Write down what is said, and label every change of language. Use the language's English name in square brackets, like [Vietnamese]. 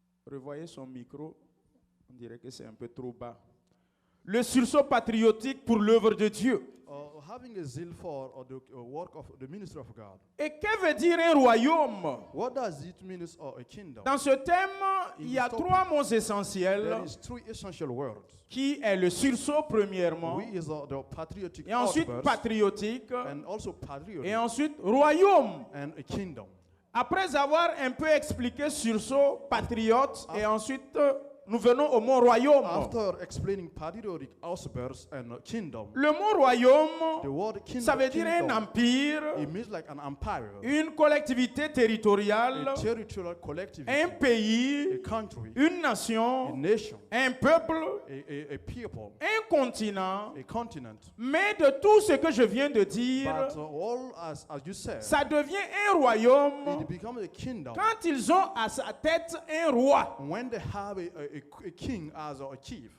[French] Revoyez son micro, on dirait que c'est un peu trop bas. Le sursaut patriotique pour l'œuvre de Dieu. [English] Having a zeal for the work of the ministry of God. [French] Et que veut dire un royaume? [English] What does it mean a kingdom? [French] Dans ce thème, il y a trois mots essentiels [English] There is three essential words. [French] qui est le sursaut premièrement, [English] We is the patriotic [French] et ensuite [English] outburst, [French] patriotique, [English] and also patriotic [French] et ensuite royaume. [English] and a kingdom. [French] Après avoir un peu expliqué sursaut, patriote, et ensuite nous venons au mot royaume. [English] After explaining patriotic outburst and kingdom, [French] Le mot royaume, [English] the word kingdom, [French] ça veut dire un [English] kingdom, [French] empire, [English] it means like an empire, [French] une collectivité territoriale, [English] a territorial collectivity, [French] un [English] a [French] pays, [English] country, [French] une [English] a [French] nation, [English] nation, [French] un peuple, [English] a people, [French] un continent. [English] a continent. [French] Mais de tout ce que je viens de dire, [English] But all, as you said, [French] ça devient un royaume [English] it becomes a kingdom [French] quand ils ont à sa tête un roi. [English] when they have a king as a chief.